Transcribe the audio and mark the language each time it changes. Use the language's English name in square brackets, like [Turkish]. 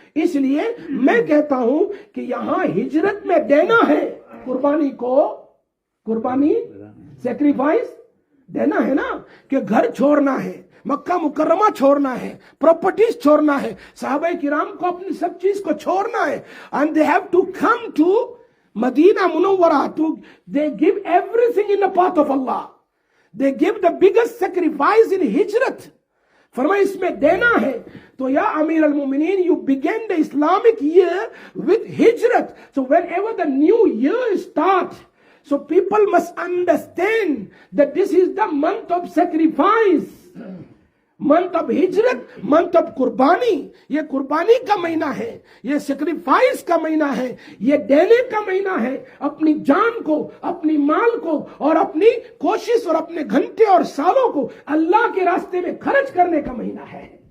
[Urdu] اس لیے میں کہتا ہوں کہ یہاں ہجرت میں دینا ہے قربانی کو, قربانی سیکریفائس دینا ہے نا, کہ گھر چھوڑنا ہے, مکہ مکرمہ چھوڑنا ہے, پراپرٹیز چھوڑنا ہے, صحابہ کرام کو اپنی سب چیز کو چھوڑنا ہے. [English] and they have to come to Medina Munawwara to they give everything in the path of Allah. They give the biggest sacrifice in hijrat. [Urdu] فرمایا اس میں دینا ہے. [English] تو یا امیر المومنین, you begin the Islamic year with hijrat. So whenever the new year starts, so people must understand that this is the month of sacrifice. [Urdu] Month of ہجرت, month of قربانی. یہ قربانی کا مہینہ ہے, یہ سیکریفائس کا مہینہ ہے, یہ دینے کا مہینہ ہے, اپنی جان کو, اپنی مال کو, اور اپنی کوشش اور اپنے گھنٹے اور سالوں کو اللہ کے راستے میں خرچ کرنے کا مہینہ ہے.